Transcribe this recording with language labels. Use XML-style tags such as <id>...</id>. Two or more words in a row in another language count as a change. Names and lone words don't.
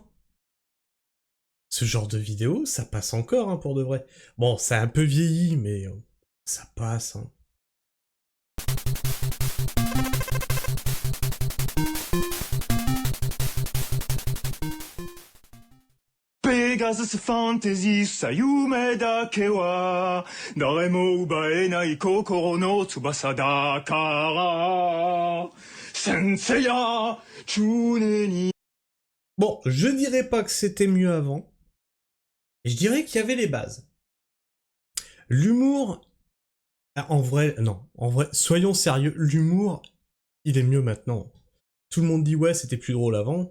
<fr>Ce genre de vidéo, ça passe encore, hein, pour de vrai. Bon, ça a un peu vieilli, mais ça passe, hein.</fr> <ja>Pegasus Fantasy さ夢だけは誰も奪えない心の翼だから先生や常に</ja> <fr>Bon, je dirais pas que c'était mieux avant. Je dirais qu'il y avait les bases. L'humour... Ah, en vrai, non. En vrai, soyons sérieux. L'humour, il est mieux maintenant. Tout le monde dit, ouais, c'était plus drôle avant.</fr>